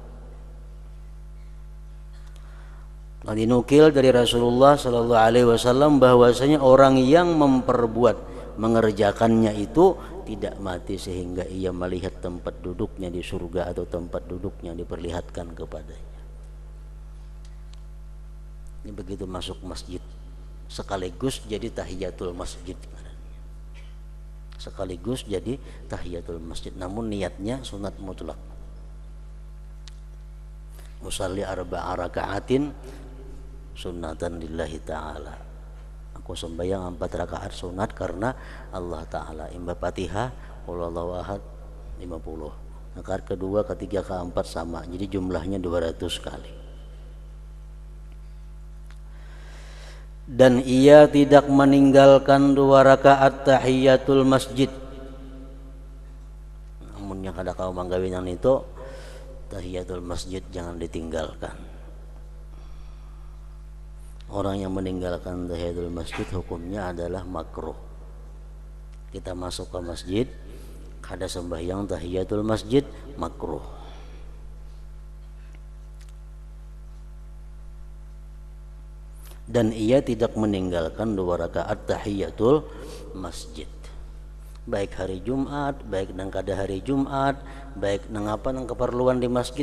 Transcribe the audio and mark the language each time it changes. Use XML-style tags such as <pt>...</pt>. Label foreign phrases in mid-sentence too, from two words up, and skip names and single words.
<id>Dan dinukil dari Rasulullah</id> <ar>صلى الله عليه وسلم</ar> <id>bahwasanya orang yang mengerjakannya itu tidak mati sehingga ia melihat tempat duduknya di surga atau tempat duduknya diperlihatkan kepadanya. Ini begitu masuk masjid sekaligus jadi tahiyatul masjid. Sekaligus jadi tahiyatul masjid, namun niatnya sunat mutlak.</id> <ar>أصلي 4 ركعات سنة لله تعالى.</ar> <id>Aku sembahyang 4 rakaat sunat karena Allah Ta'ala. Imba Fatihah,</id> <ar>قل هو الله أحد 50.</ar> <id>Rakaat kedua, ketiga, keempat sama. Jadi jumlahnya 200 kali. Dan ia tidak meninggalkan 2 rakaat tahiyatul masjid.</id> <bjn>Namun yang kada kau manggawinan itu tahiyatul masjid jangan ditinggalkan.</bjn> <id>Orang yang meninggalkan tahiyatul masjid hukumnya adalah makruh.</id> <bjn>Kita masuk ke masjid kada sembahyang tahiyatul masjid, makruh.</bjn> <id>Dan ia tidak meninggalkan 2 rakaat tahiyatul masjid, baik hari Jumat, baik nang kada hari Jumat, baik nang apa nang keperluan di masjid.</id>